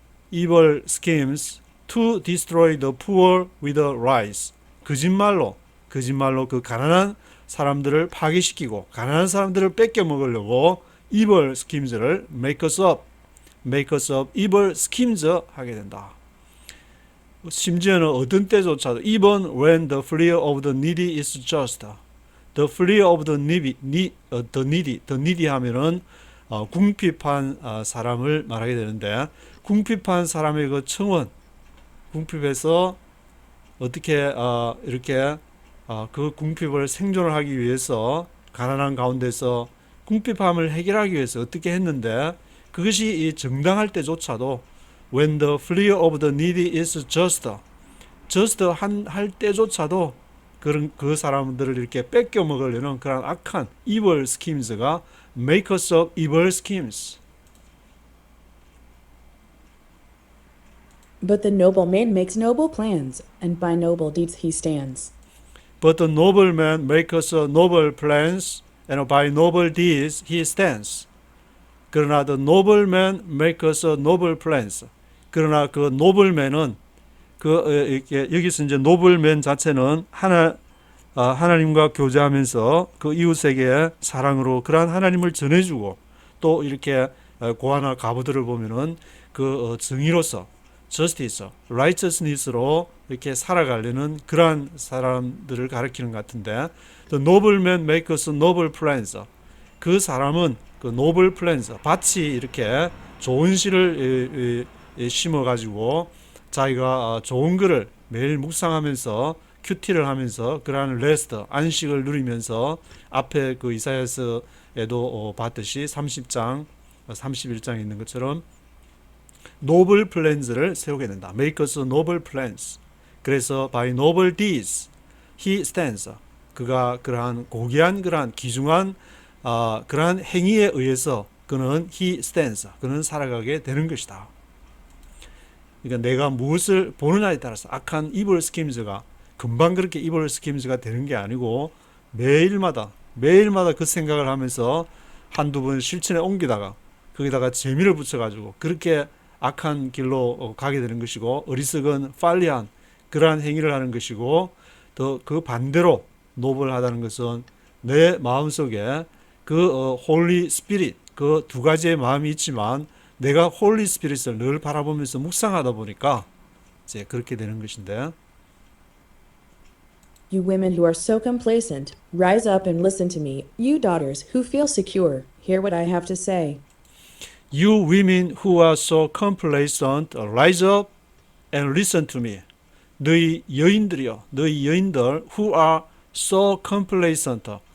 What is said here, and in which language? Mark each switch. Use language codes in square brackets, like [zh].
[en] evil schemes to destroy the poor with lies, [ko] 거짓말로 그 가난한 사람들을 파괴시키고 가난한 사람들을 뺏겨 먹으려고 evil schemes를 [en] makes up evil schemes [ko] 하게 된다. 심지어는 어떤 때조차도 [en] even when the plea of the needy is just, the plea of the needy [ko] 하면은 궁핍한 사람을 말하게 되는데, 궁핍한 사람의 그 청원, 궁핍해서 어떻게 이렇게 그 궁핍을 생존을 하기 위해서 가난한 가운데서 궁핍함을 해결하기 위해서 어떻게 했는데, 그것이 정당할 때조차도 [en] when the plea of the needy is just [ko] 할 때조차도 그 사람들을 이렇게 뺏겨 먹으려는 그런 악한 evil schemes가 [en] makers of evil schemes. But the noble man makes noble plans, and by noble deeds he stands. But the noble man makes noble plans, and by noble deeds he stands. [ko] 그러나 [en] the noble man makes noble plans. [ko] 그러나 그 노블맨은 여기서 이제 노블맨 자체는 하나님과 교제하면서 그 이웃에게 사랑으로 그러한 하나님을 전해주고 또 이렇게 고아나 가부들을 보면은 그 정의로서 justice, righteousness로 이렇게 살아가려는 그러한 사람들을 가리키는 것 같은데 [en] the noble man makes noble plans. [ko] 그 사람은 그 [en] noble plans, [ko] 밭이 이렇게 좋은 씨를 심어가지고 자기가 좋은 글을 매일 묵상하면서 큐티를 하면서 그러한 레스트, 안식을 누리면서 앞에 그 이사야서에도 봤듯이 30장, 31장에 있는 것처럼 노블 플랜즈를 세우게 된다. [en] Make us noble plans. [ko] 그래서 [en] by noble deeds he stands. [ko] 그가 그러한 고귀한 그러한 귀중한 그러한 행위에 의해서 그는 [en] he stands. [ko] 그는 살아가게 되는 것이다. 그러니까 내가 무엇을 보느냐에 따라서 악한 [en] evil schemes [ko] 가 금방 그렇게 evil schemes가 되는 게 아니고 매일마다 그 생각을 하면서 한두 번 실천에 옮기다가 거기다가 재미를 붙여가지고 그렇게 악한 길로 가게 되는 것이고 어리석은 팔리한 그러한 행위를 하는 것이고 또 그 반대로 노블하다는 것은 내 마음속에 그 홀리 스피릿 그 두 가지의 마음이 있지만 내가 홀리 스피릿을 늘 바라보면서 묵상하다 보니까 이제 그렇게 되는 것인데 [en] You women who are so complacent, rise up and listen to me. You daughters who feel secure, hear what I have to say. You women who are so complacent, rise up and listen to me. [ko] 너희 여인들이여, 너희 여인들 [en] who are so complacent.